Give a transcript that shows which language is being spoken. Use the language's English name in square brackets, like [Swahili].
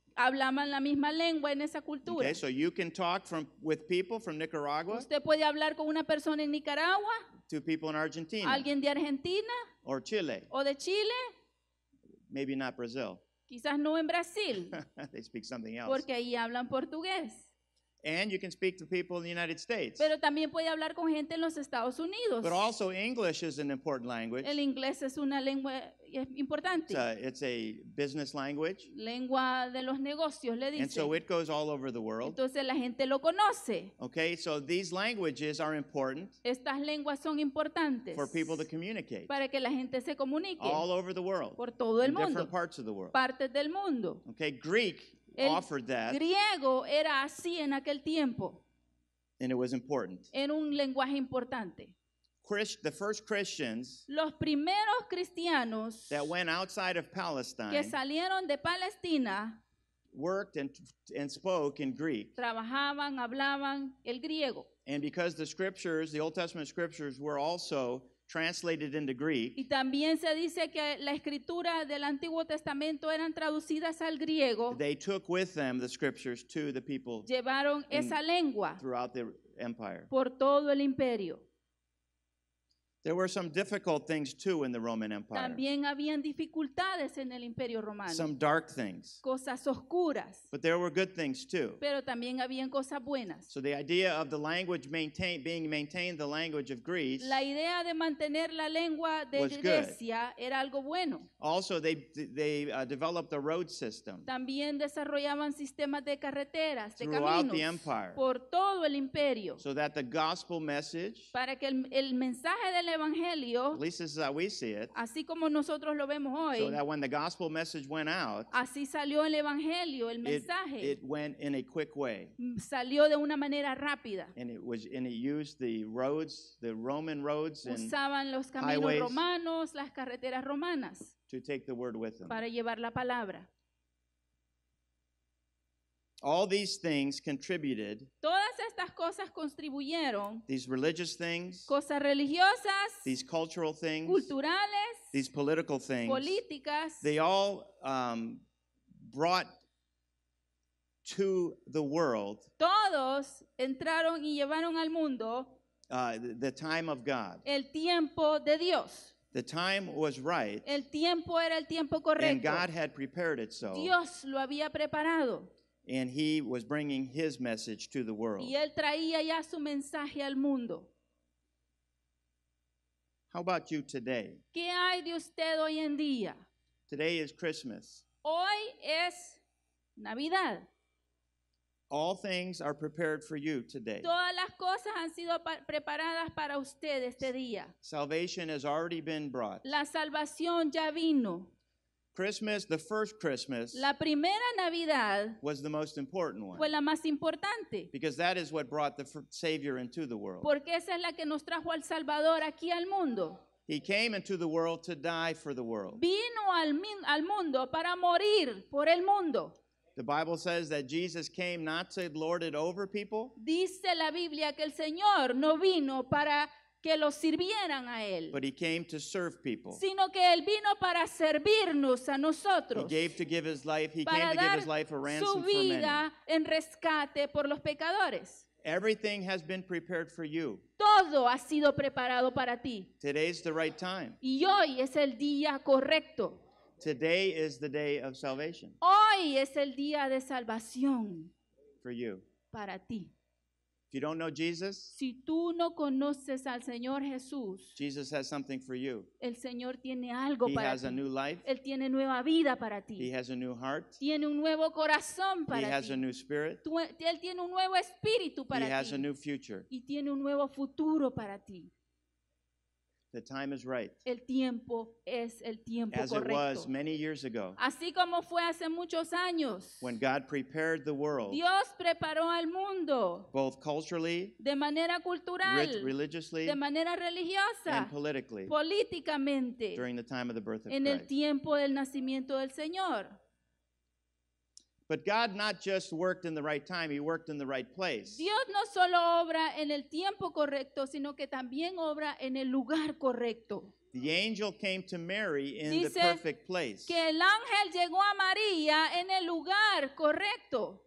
[Spanish] hablaban la misma lengua en esa cultura. [English] Okay, so you can talk with people from Nicaragua [Spanish] Usted puede hablar con una persona en Nicaragua, [English] to people in Argentina [Spanish] alguien de Argentina [English] or Chile, [Spanish] o de Chile, [English] maybe not Brazil. [Spanish] quizás no en Brasil, [English] They speak something else. [Spanish] porque ahí hablan portugués. [English] And you can speak to people in the United States. [Spanish] Pero también puede hablar con gente en los Estados Unidos. [English] But also English is an important language. [Spanish] El inglés es una lengua importante. [English] It's a business language. [Spanish] Lengua de los negocios, le [English] And so [Spanish] dicen. [English] it goes all over the world. [Spanish] Entonces la gente lo conoce. [English] Okay, so these languages are important [Spanish] Estas lenguas son importantes [English] for people to communicate [Spanish] para que la gente se comunique [English] all over the world, [Spanish] por todo el [English] in [Spanish] mundo, [English] different parts of the world. [Spanish] partes del mundo. [English] Okay, Greek [Spanish] El [English] offered that, [Spanish] griego era así en aquel tiempo, [English] and it was important. [Spanish] en un lenguaje importante. [English] The first Christians [Spanish] Los primeros cristianos [English] that went outside of [Spanish] que [English] Palestine [Spanish] salieron de Palestina [English] worked and spoke in Greek. [Spanish] trabajaban, hablaban el griego. [English] And because the scriptures, the Old Testament scriptures, were also translated into Greek, [Spanish] Y también se dice que la escritura del Antiguo Testamento eran traducidas al griego, [English] they took with them the scriptures to the people [Spanish] llevaron esa lengua [English] throughout the empire. [Spanish] por todo el imperio. [English] There were some difficult things too in the Roman Empire. [Spanish] También habían dificultades en el imperio romano, [English] Some dark things. [Spanish] cosas oscuras, [English] But there were good things too. [Spanish] pero también habían cosas buenas. [English] So the idea of the language being maintained, the language of Greece, [Spanish] La idea de mantener la lengua de [English] was good. [Spanish] Grecia era algo bueno. [English] also they developed a road system [Spanish] También desarrollaban sistemas de carreteras, de [English] throughout the [Spanish] caminos, [English] empire [Spanish] por todo el imperio, [English] so that the gospel message, [Spanish] para que el mensaje del evangelio, [English] at least this is how we see it, [Spanish] así como nosotros lo vemos [English] so [Spanish] hoy, [English] that when the gospel message went out, [Spanish] así salió el evangelio, el [English] it [Spanish] mensaje [English] went in a quick way. [Spanish] salió de una manera rápida. [English] And it used the roads, the Roman roads, and [Spanish] Usaban los caminos [English] highways [Spanish] romanos, las carreteras romanas, [English] to take the word with them. [Spanish] para llevar la palabra. [English] All these things contributed, [Spanish] Todas estas cosas contribuyeron, [English] these religious things, [Spanish] cosas religiosas, [English] these cultural things, [Spanish] culturales, [English] these political things, [Spanish] políticas, [English] they all brought to the world [Spanish] Todos entraron y llevaron al mundo [English] the time of God. [Spanish] el tiempo de Dios. [English] The time was right, [Spanish] El tiempo era el tiempo [English] and [Spanish] correcto. [English] God had prepared it so, [Spanish] Dios lo había preparado [English] and He was bringing His message to the world. [Spanish] y Él traía ya su mensaje al mundo. [English] How about you today? [Spanish] ¿Qué hay de usted hoy en día? [English] Today is Christmas. [Spanish] Hoy es Navidad. [English] All things are prepared for you today. [Spanish] Todas las cosas han sido preparadas para usted este día. [English] Salvation has already been brought. [Spanish] La salvación ya vino. [English] Christmas, the first Christmas, [Spanish] La primera Navidad [English] was the most important one, [Spanish] fue la más importante, [English] because that is what brought the Savior into the world. [Spanish] porque esa es la que nos trajo al Salvador aquí al mundo. [English] He came into the world to die for the world. [Spanish] Vino al mundo para morir por el mundo. [English] The Bible says that Jesus came not to lord it over people, [Spanish] Dice la Biblia que el Señor no vino para que los sirvieran a Él, [English] but He came to serve people. [Spanish] sino que Él vino para servirnos a [English] He [Spanish] nosotros, [English] gave to give His life. He came [Spanish] para [English] to give [Spanish] dar [English] His life a [Spanish] su [English] ransom for many. [Spanish] vida en rescate por los pecadores. [English] Everything has been prepared for you. [Spanish] Todo ha sido preparado para ti. [English] Today's the right time. [Spanish] Y hoy es el día correcto. [English] Today is the day of salvation [Spanish] Hoy es el día de salvación [English] for you. [Spanish] para ti. [English] If you don't know Jesus, [Spanish] Si tú no conoces al Señor Jesús, [English] Jesus has something for you. [Spanish] el Señor tiene algo [English] He [Spanish] para [English] has a [Spanish] ti. [English] new life. [Spanish] Él tiene nueva vida para [English] He [Spanish] ti. [English] has a new heart. [Spanish] Tiene un nuevo corazón [English] He [Spanish] para [English] has a [Spanish] ti. [English] new spirit. [Spanish] Él tiene un nuevo espíritu [English] He [Spanish] para [English] has a [Spanish] ti. [English] new future. [Spanish] Y tiene un nuevo futuro para ti. [English] The time is right, [Spanish] El tiempo es el tiempo [English] as it was [Spanish] correcto. [English] many years ago [Spanish] Así como fue hace muchos años. [English] when God prepared the world, [Spanish] Dios preparó al mundo [English] both culturally, [Spanish] de manera cultural, [English] religiously, [Spanish] de manera religiosa, [English] and politically [Spanish] políticamente, [English] during the time of the birth of [Spanish] en el [English] Christ. [Spanish] tiempo del nacimiento del Señor. [English] But God not just worked in the right time, He worked in the right place. [Spanish] Dios no solo obra en el tiempo correcto, sino que también obra en el lugar correcto. [English] The angel came to Mary in the [Spanish] Dice [English] perfect place, [Spanish] Que el ángel llegó a María en el lugar correcto,